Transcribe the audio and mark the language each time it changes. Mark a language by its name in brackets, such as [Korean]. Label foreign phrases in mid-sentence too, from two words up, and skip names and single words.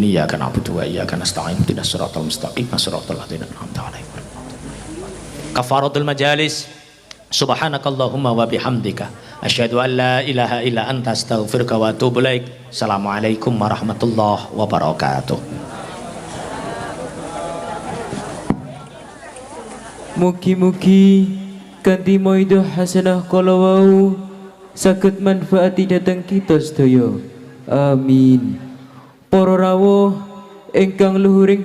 [Arabic] إياك نعبد وإياك نستعين. اهدنا الصراط المستقيم. صراط الذين أنعمت عليهم. كفارة المجالس. سبحانك اللهم وبحمدك أشهد أن لا إله إلا أنت أستغفرك وأتوب إليك. السلام عليكم ورحمة الله وبركاته. [Javanese] Mugi-mugi kanthi [Arabic] موعظة حسنة [Javanese] kala wau saged manfaati dhateng kita sedaya. [Arabic] Amin. [Javanese] Para rawuh ingkang luhuring